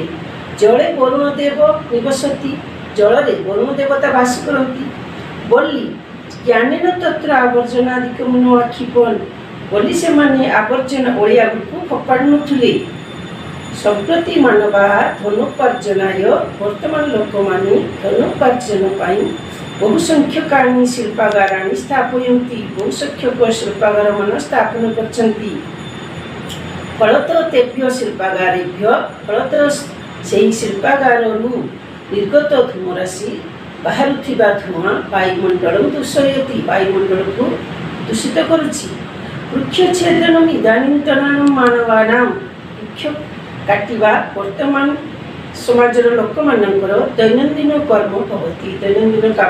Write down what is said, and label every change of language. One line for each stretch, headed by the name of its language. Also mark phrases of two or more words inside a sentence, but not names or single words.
Sanskrit: ଜଳେ ବରୁଣ ଦେବ ନିବସତି,
Odia: ଜଳରେ ବରୁଣ ଦେବତା ବାସ କରନ୍ତି। ବୋଲି
Sanskrit: ଜ୍ଞାନେନ ତତ୍ର ଆବର୍ଜନାଦିକଂ ନ ଆକ୍ଷିପନ୍,
Odia: ବୋଲି ସେମାନେ ଆବର୍ଜନା ଅଳିଆ ଗୁଡ଼ିକୁ ଫୋପାଡ଼ୁ ନଥିଲେ।
Sanskrit: ସମ୍ପ୍ରତି ମାନବାଃ ଧନୋପାର୍ଜନାୟ,
Odia: ବର୍ତ୍ତମାନ ଲୋକମାନେ ଧନୋପାର୍ଜନ ପାଇଁ
Sanskrit: बहुसंख्यकानि शिल्पागाराणि स्थापयन्ति
Odia: ବହୁସଂଖ୍ୟକ ଶିଳ୍ପାଗାରମାନ ସ୍ଥାପନ କରୁଛନ୍ତି
Sanskrit: फलतः तेभ्य शिल्पागारेभ्य
Odia: फलतः ସେହି ଶିଳ୍ପାଗାରରୁ
Sanskrit: ନିର୍ଗତ ଧୂମରାଶି
Odia: ବାହାରୁଥିବା ଧୂଆଁ ବାୟୁମଣ୍ଡଳକୁ ଦୂଷୟତି ବାୟୁମଣ୍ଡଳକୁ ଦୂଷିତ କରୁଛି
Sanskrit: ବୃକ୍ଷଛେଦନମ ଇଦାନୀନ୍ତନ ମାନବାନାଂ
Odia: ବୃକ୍ଷ କାଟିବା ବର୍ତ୍ତମାନ ସମାଜର ଲୋକମାନଙ୍କର ଦୈନନ୍ଦିନ କର୍ମ ଭବତି ଦୈନନ୍ଦିନ କାମ